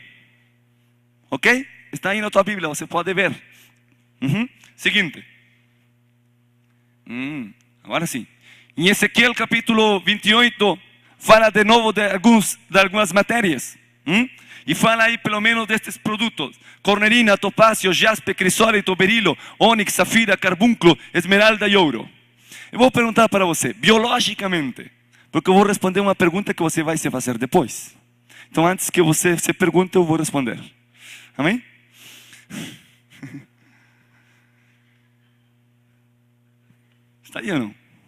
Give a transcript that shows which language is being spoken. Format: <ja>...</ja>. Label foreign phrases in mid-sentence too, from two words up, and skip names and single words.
<pt>Ok? Está aí na tua Bíblia, você pode ver. Seguinte. Agora sim. Em Ezequiel capítulo 28, fala de novo de algumas matérias. E fala aí pelo menos destes produtos: cornerina, topázio, jaspe, crisólito, berilo, ônix, safira, carbúnculo, esmeralda e ouro. Eu vou perguntar para você, biologicamente, porque eu vou responder uma pergunta que você vai se fazer depois. Então antes que você se pergunte, eu vou responder. Amém? Está aí ou não?</pt>